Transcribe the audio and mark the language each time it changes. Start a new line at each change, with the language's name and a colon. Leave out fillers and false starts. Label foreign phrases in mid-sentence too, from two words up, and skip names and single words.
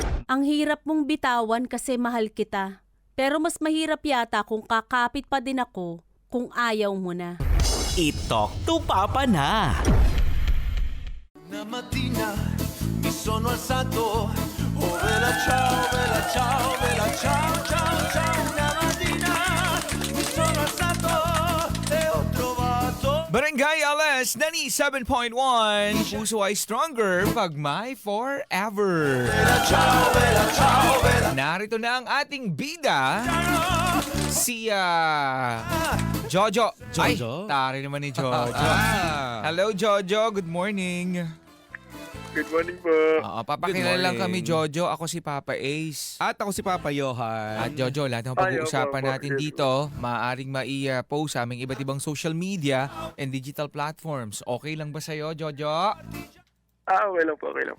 Filipino: Ang hirap mong bitawan kasi mahal kita. Pero mas mahirap yata kung kakapit pa din ako kung ayaw mo na. I-talk to Papa na.
Italian: Una mattina mi sono alzato, oh bella ciao, bella ciao, bella ciao, ciao, ciao. Una mattina mi sono alzato e ho trovato
Filipino: Barangay Alas 97.1 Puso ay stronger pag may forever.
Italian: bella ciao, bella ciao, bella
Filipino: Narito na ang ating bida, si Jojo. Ay, Jojo? tari naman ni Jojo. Hello Jojo,
English: good morning. Good morning po.
Filipino: Papakilala lang
English: morning.
Filipino: kami Jojo, ako si Papa Ace. At ako si Papa Johan. At Jojo, lahat ng pag-uusapan natin dito, maaaring mai-post sa aming iba't ibang
English: social media and digital platforms.
Filipino: Okay lang ba sa'yo, Jojo? Okay lang po, okay lang po.